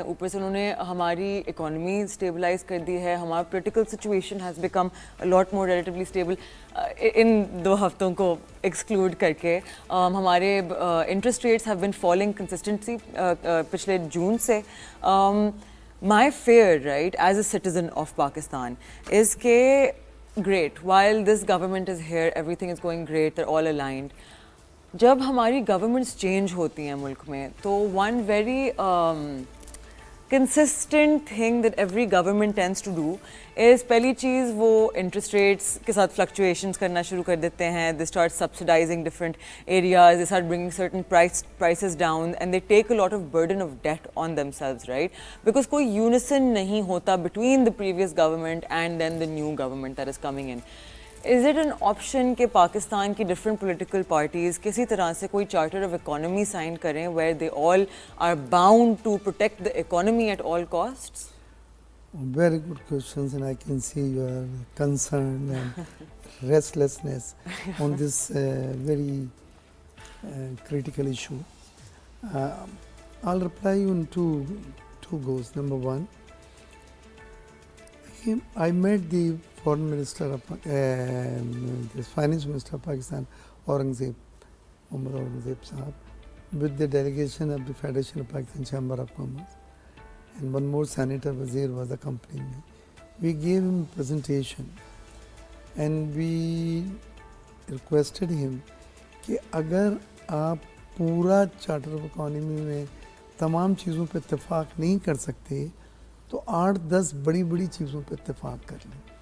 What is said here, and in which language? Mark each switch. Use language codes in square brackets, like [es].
[ur] اوپر سے انہوں نے ہماری economy stabilize کر دی ہے. ہمارا [en] political situation has become a lot more relatively stable. [ur] ان 2 ہفتوں کو ایکسکلوڈ کر کے ہمارے interest rates [en] have been falling consistently [ur] پچھلے جون سے. [en] my fair right as a citizen of Pakistan is [ur] کہ [en] Great while this government is here everything is going great they're all aligned. [ur] جب ہماری گورنمنٹس چینج ہوتی ہیں ملک میں تو [en] one very consistent thing that every government tends to do is [ur] پہلی چیز وہ انٹرسٹ ریٹس کے ساتھ fluctuations کرنا شروع کر دیتے ہیں. [en] they start subsidizing different areas, they start bringing certain prices down and they take a lot of burden of debt on themselves, right? Because [ur] کوئی [en] unison [ur] نہیں ہوتا [en] between the previous government and then the new government that is coming in. Is it an option [ur] کہ پاکستان کی [en] different political parties [ur] کسی طرح سے کوئی [en] charter of economy sign [ur] کریں [en] where they all are bound to protect the economy at all costs? Very good questions, and I can see your concern and restlessness on this very critical issue. I'll reply you in two goes. Number one, I met the foreign minister of the finance minister of Pakistan, Muhammad Aurangzeb Sahab, with the delegation of the Federation of Pakistan Chamber of Commerce, and one more senator Wazir was accompanying me. We gave him a presentation and we requested him [ur] کہ اگر آپ پورا charter of economy میں تمام چیزوں پہ اتفاق نہیں کر سکتے تو 8-10 بڑی بڑی چیزوں پہ اتفاق کر لیں.